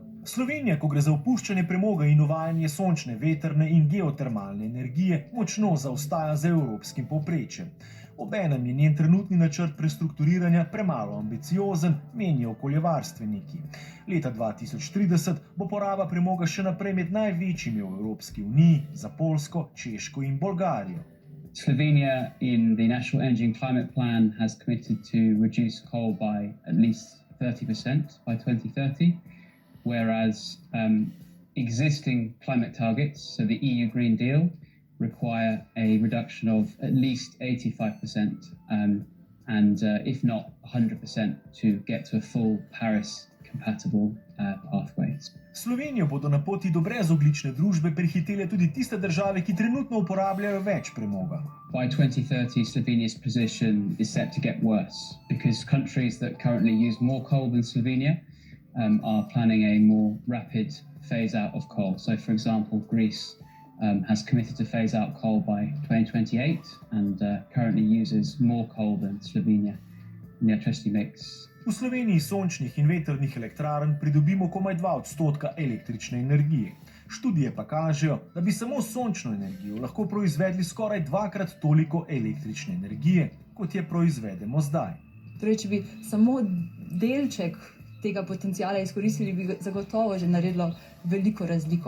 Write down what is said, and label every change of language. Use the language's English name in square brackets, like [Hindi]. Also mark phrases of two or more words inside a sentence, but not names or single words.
[Slovenian] Slovenija, ko gre za opuščanje premoga in uvajanje sončne, vetrne in geotermalne energije, močno zaostaja za evropskim povprečjem. Obenem je njen trenutni načrt prestrukturiranja premalo ambiciozen, menijo okoljevarstveniki. Leta 2030 bo poraba premoga še naprej med največjimi v Evropski uniji za Poljsko, Češko in Bolgarijo. [English] Slovenia in the National Energy and Climate Plan has committed to reduce coal by at least 30% by 2030, whereas existing climate targets, so the EU Green Deal, require a reduction of at least 85% and if not 100% to get to a full Paris-compatible pathway. [Slovenian] Slovenijo bodo na poti do brezogljične družbe prehitele tudi tiste države, ki trenutno uporabljajo več premoga. [English] By 2030, Slovenia's position is set to get worse because countries that currently use more coal than Slovenia are planning a more rapid phase out of coal. So, for example, Greece has committed to phase out coal by 2028 and currently uses more coal than Slovenia in the electricity mix. [Slovenian] V Sloveniji sončnih in vetrnih elektrarn pridobimo komaj 2% električne energije. Študije pa kažejo, da bi samo sončno energijo lahko proizvedli skoraj dvakrat toliko električne energije, kot je proizvedemo zdaj. Torej, če bi samo delček tega potencijala izkoristili, bi zagotovo že naredilo veliko razliko.